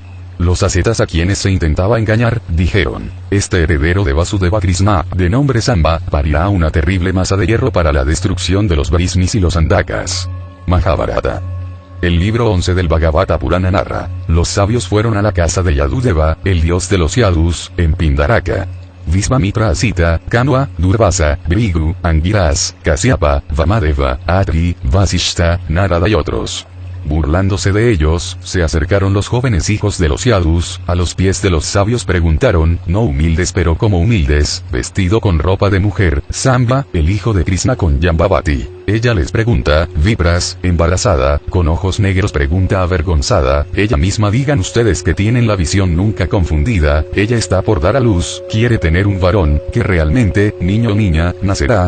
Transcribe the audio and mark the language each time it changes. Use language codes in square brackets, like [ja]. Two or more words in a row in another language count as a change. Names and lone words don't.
[es] Los ascetas, a quienes se intentaba engañar, dijeron: este heredero de Vasudeva Krishna, de nombre Samba, parirá una terrible masa de hierro para la destrucción de los Vrishnis y los Andakas. Mahabharata. El libro 11 del Bhagavata Purana narra: los sabios fueron a la casa de Yadudeva, el dios de los Yadus, en Pindaraka. Vishvamitra, Asita, Kanwa, Durvasa, Brigu, Angiras, Kasyapa, Vamadeva, Atri, Vasishta, Narada y otros. Burlándose de ellos, se acercaron los jóvenes hijos de los Yadus, a los pies de los sabios preguntaron, no humildes pero como humildes, vestido con ropa de mujer, Samba, el hijo de Krishna con Jambavati. Ella les pregunta, Vipras, embarazada, con ojos negros pregunta avergonzada, ella misma, digan ustedes que tienen la visión nunca confundida, ella está por dar a luz, quiere tener un varón, que realmente, niño o niña, nacerá.